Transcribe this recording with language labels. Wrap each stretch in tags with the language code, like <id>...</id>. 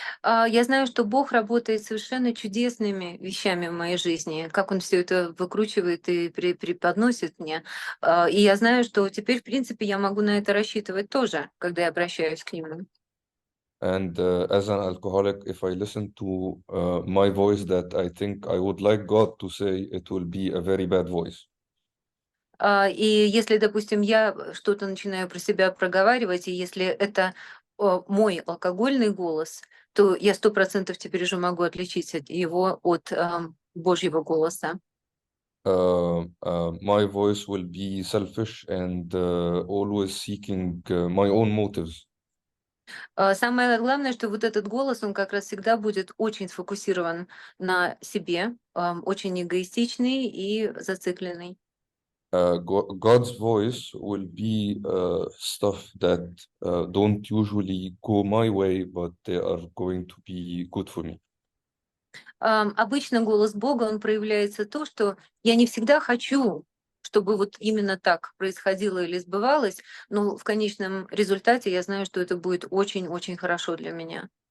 <ru>Я знаю, что Бог работает совершенно чудесными вещами в моей жизни, как Он все это выкручивает и преподносит мне. И я знаю, что теперь, в принципе, я могу на это рассчитывать тоже, когда я обращаюсь к Нему.</ru> <en>And as an alcoholic, if I listen to my voice that I think I would like God to say, it will be a very bad voice.</en> <ru>И если, допустим, я что-то начинаю про себя проговаривать, и если это мой алкогольный голос, то я 100% теперь уже могу отличить его от Божьего голоса.</ru> <en>My voice will be selfish and always seeking my own motives.</en> <ru>Самое главное, что вот этот голос, он как раз всегда будет очень сфокусирован на себе, очень эгоистичный и зацикленный.</ru> <en>God's voice will be stuff that don't usually go my way, but they are going to be good for me.</en> <ru>Обычно голос Бога, он проявляется то, что я не всегда хочу, чтобы вот именно так происходило или сбывалось, но в конечном результате я знаю, что это будет очень-очень хорошо для меня.</ru>